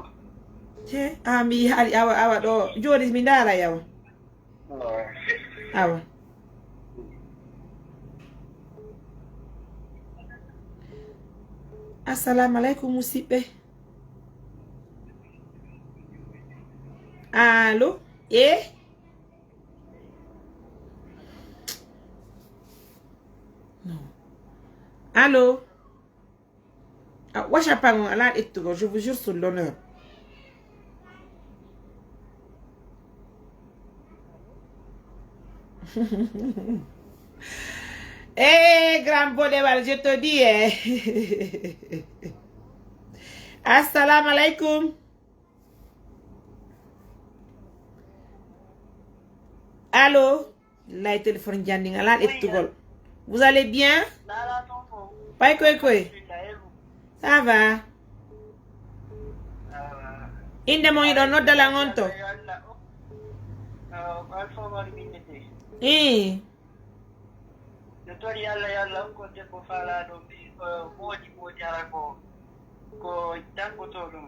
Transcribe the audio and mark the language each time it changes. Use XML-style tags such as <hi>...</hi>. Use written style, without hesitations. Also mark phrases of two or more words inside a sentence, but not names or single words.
<ff>che mi hali awa do jodi mi ndara yawa awa</ff> <ar>السلام عليكم</ar> <ff>musibe allo Allô? Washa pango ala ettugo,</ff> <fr>je vous jure sur l'honneur. Grand Bodewal, je te dis.</fr> <ar>السلام عليكم. Allô?</ar> <fr>La téléphone</fr> <ff>janding ala ettugo.</ff> <fr>Vous allez bien? Bye, quoi. Ça va?</fr> <ff>Inde mo ido no dala ngonto. Tori yalla ko te ko fala do bi modi ara ko tanko to dum.</ff>